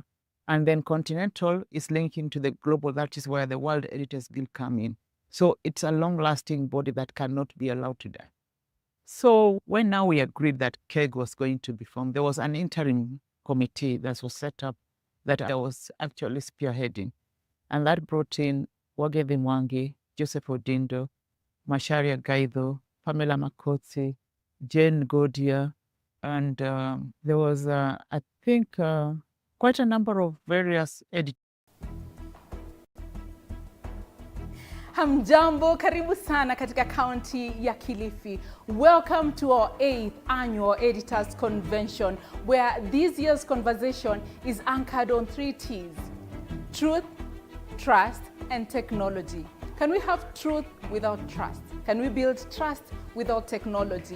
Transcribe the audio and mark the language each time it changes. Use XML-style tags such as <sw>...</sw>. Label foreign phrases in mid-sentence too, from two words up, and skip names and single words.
<en>And then continental is linking to the global. That is where the World Editors Guild come in. So it's a long-lasting body that cannot be allowed to die. So when now we agreed that KEG was going to be formed, there was an interim committee that was set up that I was actually spearheading. And that brought in Wagethi Mwangi, Joseph Odindo, Macharia Gaitho, Pamela Makotsi, Jane Godia, and there was, I think, quite a number of various editors.</en> <sw>Hamjambo, karibu sana katika kaunti ya Kilifi.</sw> <en>Welcome to our 8th annual Editors Convention, where this year's conversation is anchored on 3 T's: truth, trust, and technology. Can we have truth without trust? Can we build trust without technology?</en>